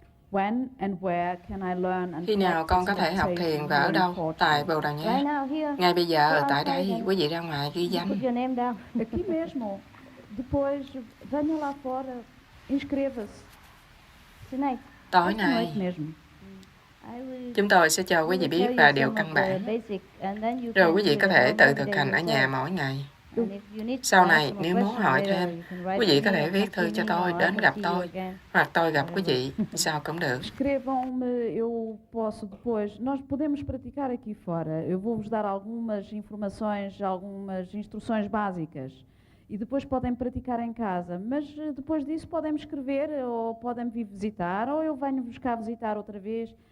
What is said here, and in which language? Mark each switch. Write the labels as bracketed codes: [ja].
[en] When and where can I learn and [vi] Khi nào con có thể học thiền và ở đâu? Tại Bồ Đào Nha. Ngay bây giờ, tại đây, quý vị ra ngoài ghi danh. [pt] Aqui mesmo. Depois, venha lá fora, inscreva-se. [vi] Tối nay, chúng tôi sẽ cho quý vị biết vài điều căn bản. Rồi quý vị có thể tự thực hành ở nhà mỗi ngày. Sau này, nếu muốn hỏi thêm, quý vị có thể viết thư cho tôi, đến gặp tôi, hoặc tôi gặp quý vị, sao cũng được. [pt] Escrevam-me, eu posso depois. Nós podemos praticar aqui fora. Eu vou-vos dar algumas informações, algumas instruções básicas. E depois podem praticar em casa. Mas depois disso podem me escrever, ou podem me vir visitar, ou eu venho-vos cá visitar outra vez.